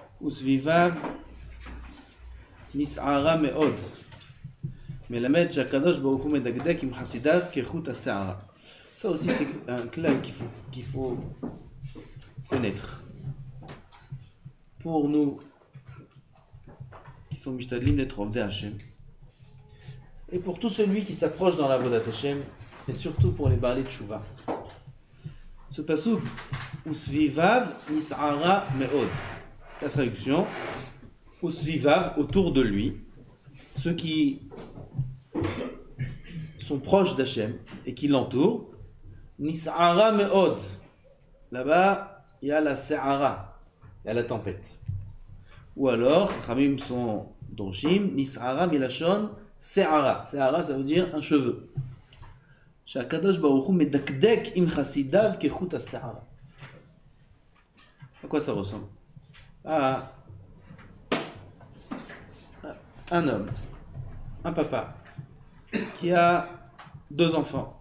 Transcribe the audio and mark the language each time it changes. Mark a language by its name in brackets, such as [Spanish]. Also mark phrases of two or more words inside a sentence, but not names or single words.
[Hebrew] וסביביו נסערה מאוד. מלמד שהקדוש ברוך הוא מדקדק עם חסידיו כחוט השערה. [French] Ça aussi c'est un clal qu'il faut connaître. Pour nous qui sont mishtadlim d'être [Hebrew] עובדי השם, [French] et pour tout celui qui s'approche dans la [Hebrew] עבודת השם, [French] et surtout pour les [Hebrew] בעלי תשובה. [French] Ce pasuk, [Hebrew] וסביביו נשערה מאד. [French] La traduction, Usvivav, autour de lui, ceux qui sont proches d'Hachem et qui l'entourent, [Hebrew] נשערה מאד. [French] Là-bas, il y a la se'ara, il y a la tempête. Ou alors, Khamim sont dorshim, [Hebrew] נשערה מלשון שערה. [French] Se'ara, ça veut dire un cheveu. [Hebrew] שהקדוש ברוך הוא מדקדק עם חסידיו כחוט השערה. [French] À quoi ça ressemble? À un homme, un papa, qui a 2 enfants.